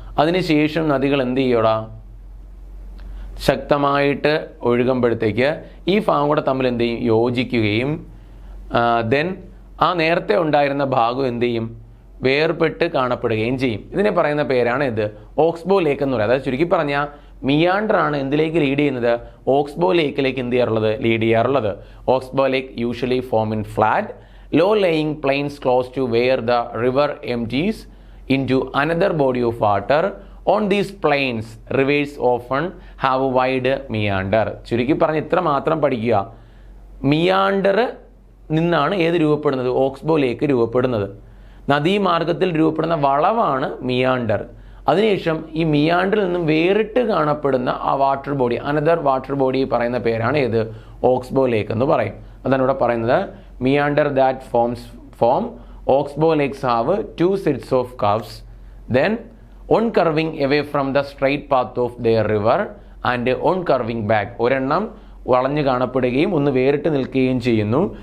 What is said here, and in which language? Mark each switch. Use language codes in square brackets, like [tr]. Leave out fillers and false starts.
[ml] അതിനുശേഷം നദികൾ എന്ത് ചെയ്യോടാ, ശക്തമായിട്ട് ഒഴുകുമ്പോഴത്തേക്ക് ഈ ഭാഗം കൂടെ തമ്മിൽ എന്ത് ചെയ്യും, യോജിക്കുകയും ദെൻ ആ നേരത്തെ ഉണ്ടായിരുന്ന ഭാഗം എന്ത് ചെയ്യും, വേർപെട്ട് കാണപ്പെടുകയും ചെയ്യും. ഇതിനെ പറയുന്ന പേരാണ് ഇത് ഓക്സ്ബോ ലേക്ക് എന്ന് പറയുന്നത്. അതായത് ചുരുക്കി പറഞ്ഞാൽ മിയാണ്ടർ ആണ് എന്തിലേക്ക് ലീഡ് ചെയ്യുന്നത്, ഓക്സ്ബോ ലേക്കിലേക്ക് എന്ത് ചെയ്യാറുള്ളത്, ലീഡ് ചെയ്യാറുള്ളത്. [en] Oxbow lake usually form in flat low lying plains close to where the river empties into another body of water. On these plains rivers often have a wide meander. [ml] ചുരുക്കി പറഞ്ഞ് ഇത്ര മാത്രം പഠിക്കുക. മിയാണ്ടർ നിന്നാണ് ഏത് രൂപപ്പെടുന്നത്, ഓക്സ്ബോ ലേക്ക് രൂപപ്പെടുന്നത്. നദീമാർഗത്തിൽ രൂപപ്പെടുന്ന വളവാണ് മിയാണ്ടർ. അതിനുശേഷം ഈ മിയാണ്ടറിൽ നിന്നും വേറിട്ട് കാണപ്പെടുന്ന ആ water body, another water body പറയുന്ന പേരാണ് ഏത്, ഓക്സ്ബോ ലേക്ക് എന്ന് പറയും. അതാണ് ഇവിടെ പറയുന്നത്. [en] Meander that form oxbow lakes have two sets of curves, then one curving away from the straight path of their river and one curving back. [ml] ഒരെണ്ണം വളഞ്ഞു കാണപ്പെടുകയും ഒന്ന് വേറിട്ട് നിൽക്കുകയും ചെയ്യുന്നു.